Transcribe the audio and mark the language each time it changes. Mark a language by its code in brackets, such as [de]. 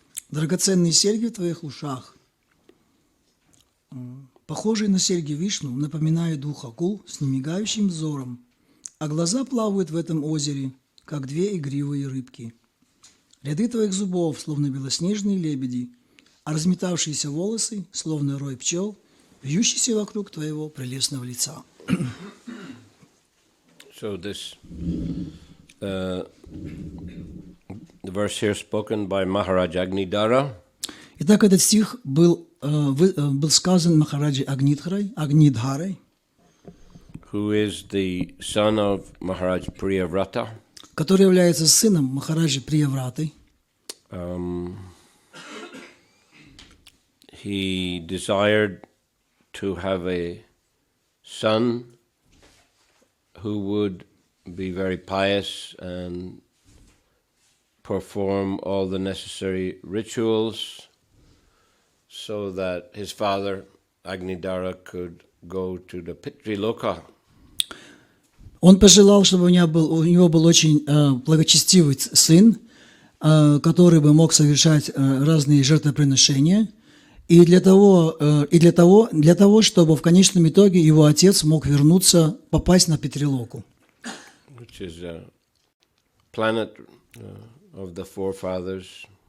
[ru] Драгоценные серьги в твоих ушах, похожие на серьги Вишну, напоминают двух акул с немигающим взором, а глаза плавают в этом озере, как две игривые рыбки. Ряды твоих зубов, словно белоснежные лебеди, а разметавшиеся волосы, словно рой пчел, вьющиеся вокруг твоего прелестного лица. [en] So this the verse here spoken by Maharaj Agnidhara. [ru] Итак, этот стих был сказан Махараджи Агнидхарой, [en] Who is the son of Maharaj Priyavrata. [ru] который является сыном Махараджи Приявраты. [en] He desired to have a son who would be very pious and perform all the necessary rituals so that his father, Agnidhara, could go to the Pitriloka. [ru] Он пожелал, чтобы у него был очень благочестивый сын, который бы мог совершать разные жертвоприношения, и для того, чтобы в конечном итоге его отец мог вернуться, попасть на Питрилоку. [en] Which is a planet of the forefathers.